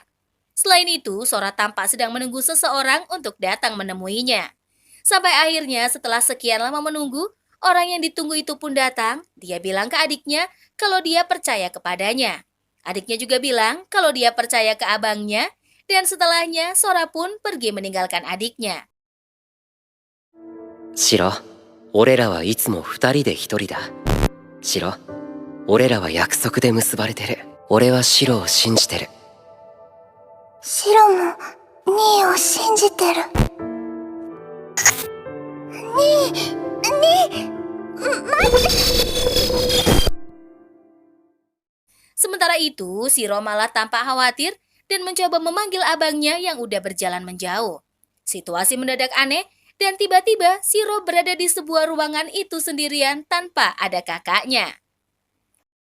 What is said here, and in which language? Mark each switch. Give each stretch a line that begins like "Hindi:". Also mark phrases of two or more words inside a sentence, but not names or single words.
Indonesian: Selain itu, Sora tampak sedang menunggu seseorang untuk datang menemuinya. Sampai akhirnya setelah sekian lama menunggu, orang yang ditunggu itu pun datang. Dia bilang ke adiknya kalau dia percaya kepadanya. Adiknya juga bilang kalau dia percaya ke abangnya, dan setelahnya Sora pun pergi meninggalkan adiknya.
Japanese: シロ、俺らはいつも二人で一人だ。シロ、俺らは約束で結ばれてる。俺はシロを信じてる。シロもニーを信じてる。ニー、
Indonesian: Sementara itu, Shiro malah tampak khawatir dan mencoba memanggil abangnya yang udah berjalan menjauh. Situasi mendadak aneh dan tiba-tiba Shiro berada di sebuah ruangan itu sendirian tanpa ada kakaknya.